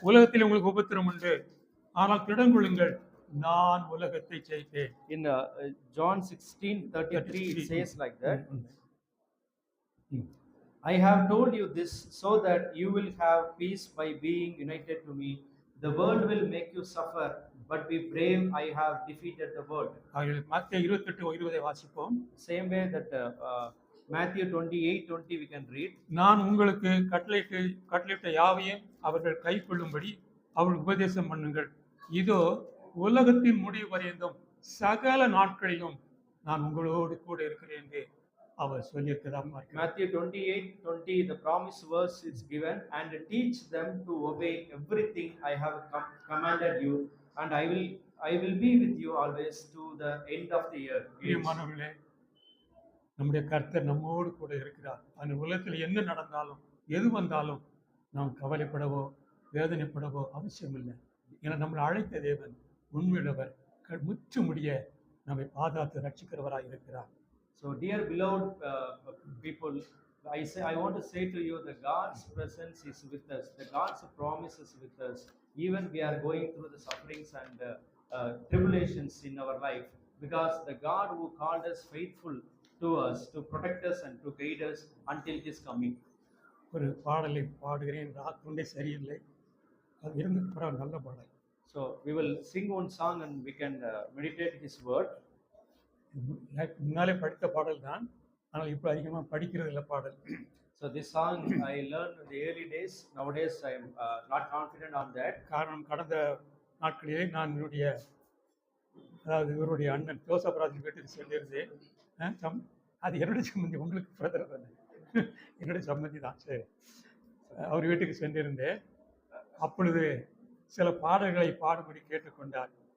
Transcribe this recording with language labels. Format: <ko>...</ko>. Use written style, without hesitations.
<ta>உலகத்தில் உங்களுக்கு உபத்திரம் உண்டு, ஆனால் திடங்கொள்ளுங்கள், நான் உலகத்தை ஜெயித்தேன்.</ta> <en>In John 16:33 it says like that. I have told you this so that you will have peace by being united to me. The world will make you suffer, but be brave, I have defeated the world.</en> <ta>மத்தேயு 28:20 வாசிப்போம்.</ta> <en>Same way that Matthew 28:20 we can read.</en> <ta>நான் உங்களுக்கு கட்டளையிட்ட யாவையும் அவர்கள் கைக்கொள்ளும்படி அவர்கள் உபதேசம் பண்ணுங்கள். இதோ உலகத்தின் முடிவு வரைந்தும் சகல நாட்களிலும் நான் உங்களோடு கூட இருக்கிறேன் என்று அவர் சொல்லியிருக்கிறார்.</ta> <en>Matthew 28:20, the promise verse is given, and teach them to obey everything I have commanded you, and I will be with you always to the end of the year.</en> <ta>பிரியமானவர்களே, நம்முடைய கர்த்தர் நம்மோடு கூட இருக்கிறார். அந்த உலகத்தில் என்ன நடந்தாலும் எது வந்தாலும் நாம் கவலைப்படவோ வேதனைப்படவோ அவசியம் இல்லை. ஏன்னா நம்மளை அழைத்த தேவன் உண்மையுள்ளவர், முற்று முடிய நம்மை பாதுகாத்து ரட்சிக்கிறவராக இருக்கிறார்.</ta> <en>So dear beloved people, I want to say to you that God's presence is with us. The God's promise is with us. Even we are going through the sufferings and tribulations in our life, because the God who called us faithful to us, to protect us and to guide us until His coming.</en> <ta>ஒரு பாடலை பாடுகிறேன், ராத்துண்டே சரியில்லை, அது இருந்து நல்ல பாடல்.</ta> <en>So we will sing one song and we can meditate His word.</en> <ta>முன்னாலே படித்த பாடல் தான், ஆனால் இப்போ அதிகமாக படிக்கிறது இல்லை பாடல்.</ta> <en>So this song I learned in the early days. Nowadays I am not confident on that.</en> <ta>காரணம், கடந்த நாட்களிலே நான் இவருடைய அண்ணன் ஜோசப் ராஜன் வீட்டுக்கு சென்றிருந்தேன். அது என்னுடைய சம்பந்தி, உங்களுக்கு பிரதர் தானே, என்னுடைய சம்பந்தி தான். சரி, அவர் வீட்டுக்கு சென்றிருந்தேன். அப்பொழுது சில பாடல்களை பாடும்படி கேட்டுக்கொண்டார்.</ta>